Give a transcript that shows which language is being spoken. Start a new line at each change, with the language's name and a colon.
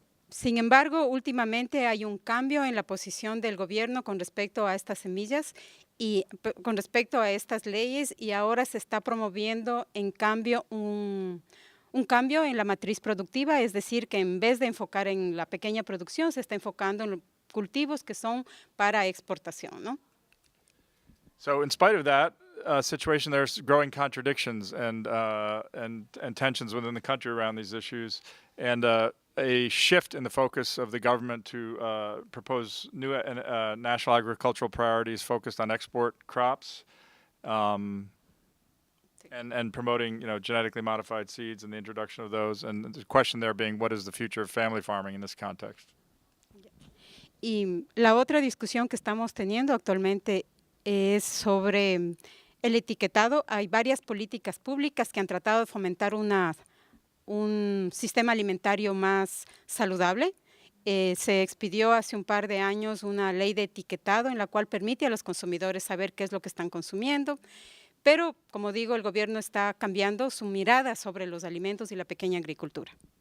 Spanish: Sin embargo, últimamente hay un cambio en la posición del gobierno con respecto a estas semillas y con respecto a estas leyes y ahora se está promoviendo en cambio un cambio en la matriz productiva, es decir, que en vez de enfocar en la pequeña producción, se está enfocando en los cultivos que son para exportación, ¿no?
English: So in spite of that situation, there's growing contradictions and tensions within the country around these issues, and a shift in the focus of the government to propose new national agricultural priorities focused on export crops and promoting genetically modified seeds and the introduction of those. And the question there being, what is the future of family farming in this context?
Spanish: Y la otra discusión que estamos teniendo actualmente es sobre el etiquetado. Hay varias políticas públicas que han tratado de fomentar un sistema alimentario más saludable. Se expidió hace un par de años una ley de etiquetado en la cual permite a los consumidores saber qué es lo que están consumiendo, pero, como digo, el gobierno está cambiando su mirada sobre los alimentos y la pequeña agricultura.